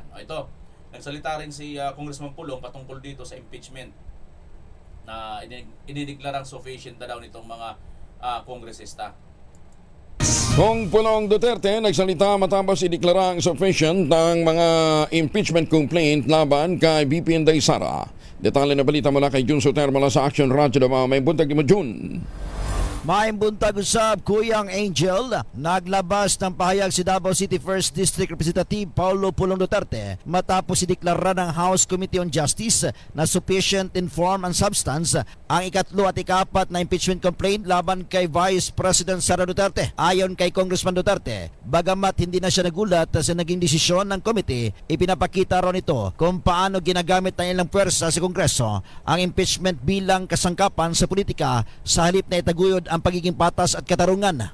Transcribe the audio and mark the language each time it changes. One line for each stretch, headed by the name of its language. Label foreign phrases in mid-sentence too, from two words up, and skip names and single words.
Filipino: Ito, nagsalita rin si Congressman Pulong patungkol dito sa impeachment na inideklarang sufficient na daw nitong mga kongresista. Kung Pulong Duterte nagsalita matapos ideklara ang sufficient ng mga impeachment complaint laban kay VP Inday Sara. Detalye na balita mula kay Jun Soter mula sa Action Radio Davao.
Cebuano: May buntag mo,
Filipino: Jun.
Cebuano: Maayong buntag usab, Kuyang Angel.
Filipino: Naglabas ng pahayag si Davao City 1st District Representative Paulo Pulong Duterte matapos ideklara ng House Committee on Justice na
English: sufficient in form and substance
Filipino: ang ikatlo at ikapat na impeachment complaint laban kay Vice President Sara Duterte. Ayon kay Congressman Duterte, bagamat hindi na siya nagulat sa naging desisyon ng committee, ipinapakita ron ito kung paano ginagamit ng ilang puwersa sa Kongreso ang impeachment bilang kasangkapan sa politika sa halip na itaguyod ang pagiging patas at katarungan.